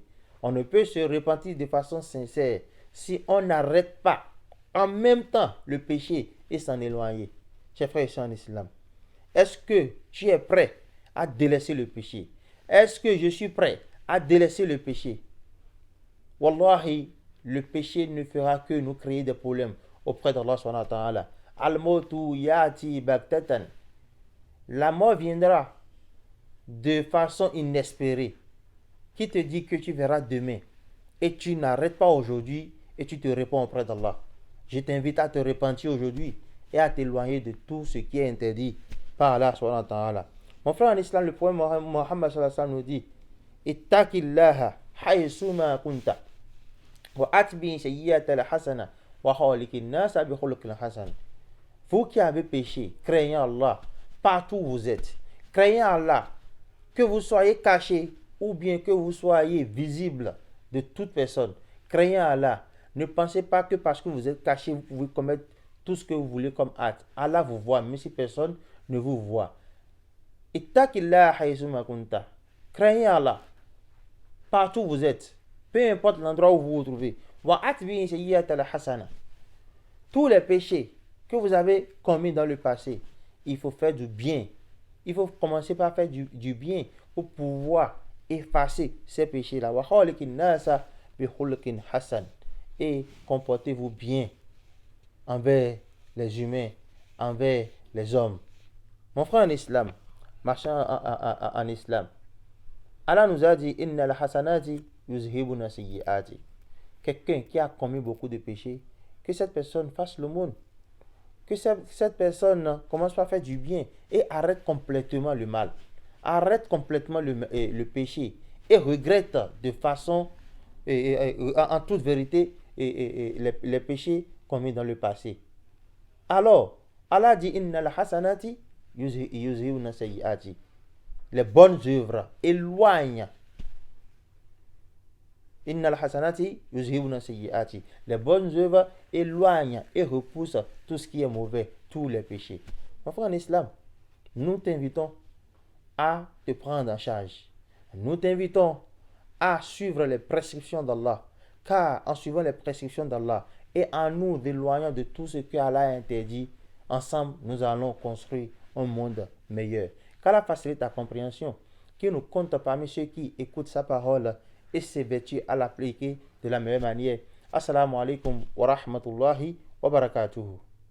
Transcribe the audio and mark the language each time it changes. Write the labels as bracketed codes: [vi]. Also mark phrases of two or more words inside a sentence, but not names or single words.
[fr] On ne peut se repentir de façon sincère si on n'arrête pas en même temps le péché et s'en éloigner. Chers frères et sœurs en islam, est-ce que tu es prêt à délaisser le péché? Est-ce que je suis prêt à délaisser le péché? Wallahi, le péché ne fera que nous créer des problèmes auprès d'Allah [ar] سبحانه وتعالى. الموت يأتي بغتة. [fr] La mort viendra de façon inespérée. Qui te dit que tu verras demain et tu n'arrêtes pas aujourd'hui et tu te réponds auprès d'Allah? Je t'invite à te repentir aujourd'hui et à t'éloigner de tout ce qui est interdit par Allah [ar] سبحانه وتعالى. [fr] Mon frère en islam, le prophète Mohammed [ar] صلى الله عليه وسلم [fr] nous dit, [ar] اتق الله حيثما كنت وأتبع السيئة الحسنة وخالق الناس بخلق حسن. [fr] Vous qui avez péché, craignez Allah partout où vous êtes. Craignez Allah, que vous soyez caché ou bien que vous soyez visible de toute personne. Craignez Allah. Ne pensez pas que parce que vous êtes caché, vous pouvez commettre tout ce que vous voulez comme acte. Allah vous voit, même si personne ne vous voit. [ar] اتق الله حيثما كنت. [fr] Craignez Allah partout où vous êtes, peu importe l'endroit où vous vous trouvez. [ar] وأتبع السيئة الحسنة. [fr] Tous les péchés que vous avez commis dans le passé, il faut faire du bien. Il faut commencer par faire du bien pour pouvoir effacer ces péchés-là. [ar] وخالق الناس بخلق حسن. [fr] Et comportez-vous bien envers les humains, envers les hommes. Mon frère en islam, marchand en islam, Allah nous a dit [ar] إن الحسنات يذهبن السيئات. [fr] Quelqu'un qui a commis beaucoup de péchés, que cette personne fasse l'aumône, que cette personne commence par faire du bien et arrête complètement le mal. arrête complètement le péché et regrette de façon, en toute vérité, les péchés commis dans le passé. Alors, Allah dit [ar] إن الحسنات يذهبن السيئات. [fr] Les bonnes œuvres éloignent. [ar] إن الحسنات يذهبن السيئات. [fr] Les bonnes œuvres éloignent et repoussent tout ce qui est mauvais, tous les péchés. Mon frère en islam, nous t'invitons à te prendre en charge. Nous t'invitons à suivre les prescriptions d'Allah. Car en suivant les prescriptions d'Allah et en nous éloignant de tout ce que Allah a interdit, ensemble nous allons construire un monde meilleur. Qu'Allah facilite ta compréhension, qu'il nous compte parmi ceux qui écoutent sa parole et s'évertuent à l'appliquer de la meilleure manière. [ar] السلام عليكم ورحمة الله وبركاته.